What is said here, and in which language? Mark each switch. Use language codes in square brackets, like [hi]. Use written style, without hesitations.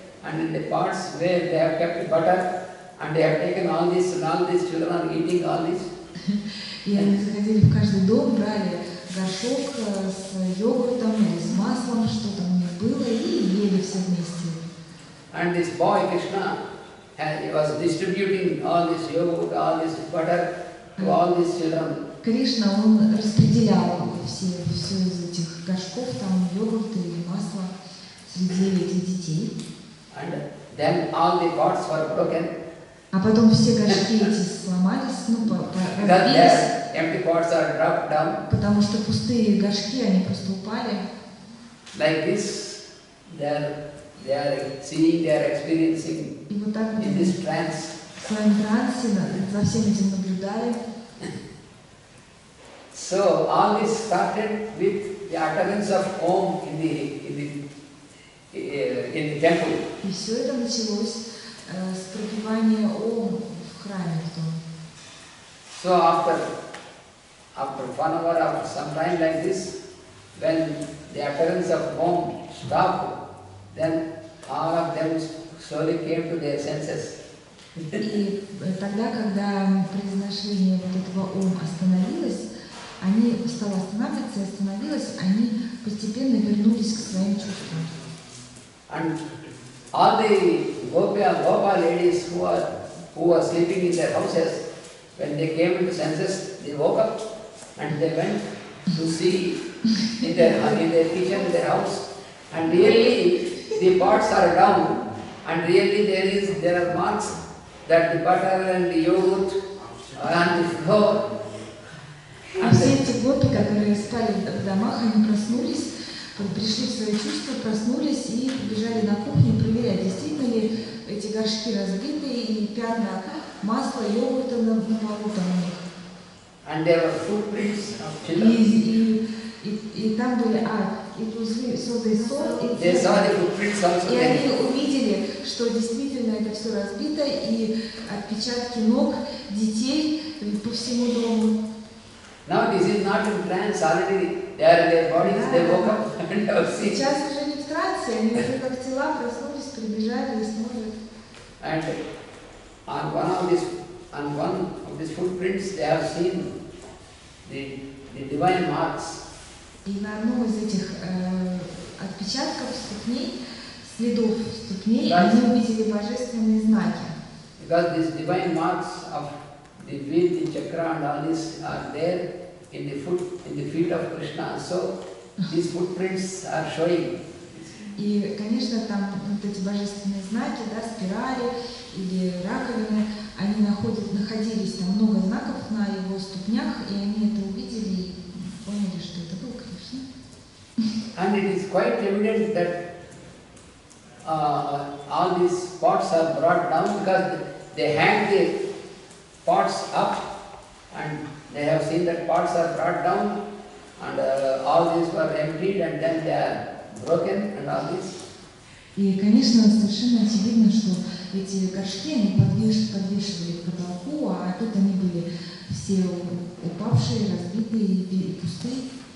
[en] and in the pots where they have kept butter, and they have taken all this, and all these children are eating all this. [ru] И они заходили в каждый дом, брали горшок с йогуртом или с маслом, что там у них было, и ели все вместе. [en] And this boy Krishna, he was distributing all this yogurt, all this butter to all these children. [ru] Кришна, он распределял все из этих горшков, там йогурт или масло среди этих детей. [en] And then all the pots were broken. [ru] А потом все горшки эти сломались, [en] Because [ru] разбились, [en] their empty pots are dropped down. [ru] потому что пустые горшки, они просто упали. [en] Like this, they are seeing, they are experiencing [ru] И вот так вот [en] in [ru] они [en] this trance. [ru] в своем трансе за всем этим наблюдали. [en] So all this started with the utterance of Om in the temple. [ru] И все это началось с пропевания Ом в храме в том. [en] So after 1 hour, after some time like this, when the utterance of Om stopped, then all of them slowly came to their senses. [ru] И тогда, когда произношение вот этого Ом остановилось, они стало останавливаться и остановилось, они постепенно вернулись к своим чувствам. [en] And all the Gopa ladies who were sleeping in their houses, when they came into senses, they woke up and they went to see in their kitchen, in their house, and really the pots are down, and really there are marks that the butter and the yogurt and the flour. [ru] И все эти гопи, которые спали в домах, они проснулись, пришли в свои чувства, проснулись и побежали на кухню проверять, действительно ли эти горшки разбиты и пятна масла, йогурта на полу там у них. [en] And there were footprints of children. [ru] И там были, [en] it was really, so they saw it. They saw the footprints also. [ru] И они увидели, что действительно это все разбито, и отпечатки ног детей по всему дому. [en] Now this is not in trance, already they are in their bodies, they woke up and have seen. [ru] Сейчас уже не в трансе, они уже как тела проснулись, прибежали и смотрят. [en] And on one of these footprints they have seen the divine marks. [ru] И на одном из этих отпечатков ступней, следов ступней, они увидели божественные знаки. [en] Because these divine marks of the wheel, the chakra and all this are there in the feet of Krishna. So these footprints are showing. [ru] И, конечно, там вот эти божественные знаки, да, спирали или раковины, они находились, там много знаков на его ступнях, и они это увидели и поняли, что это был Кришна. [en] And it is quite evident that all these pots are brought down because they hang the pots up, and they have seen that pots are brought down, and all these were emptied, and then they are broken, and all this. [ru] И, конечно, совершенно очевидно, что эти горшки они подвешивали к потолку, а тут они были все упавшие, разбитые и пустые.